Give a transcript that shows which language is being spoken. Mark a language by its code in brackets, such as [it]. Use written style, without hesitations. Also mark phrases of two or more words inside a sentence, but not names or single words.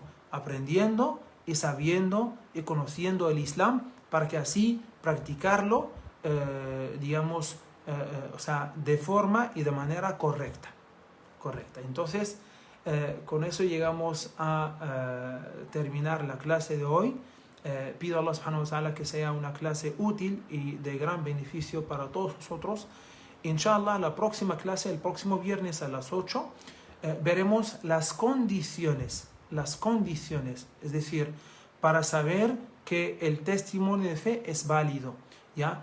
[es] Aprendiendo y sabiendo y conociendo el Islam para que así practicarlo, de forma y de manera correcta. Entonces, con eso llegamos a terminar la clase de hoy. Pido a Allah [ar] سبحانه وتعالى [es] que sea una clase útil y de gran beneficio para todos nosotros. Inshallah, la próxima clase, el próximo viernes a las 8, veremos las condiciones, es decir, para saber que el testimonio de fe es válido, ¿ya?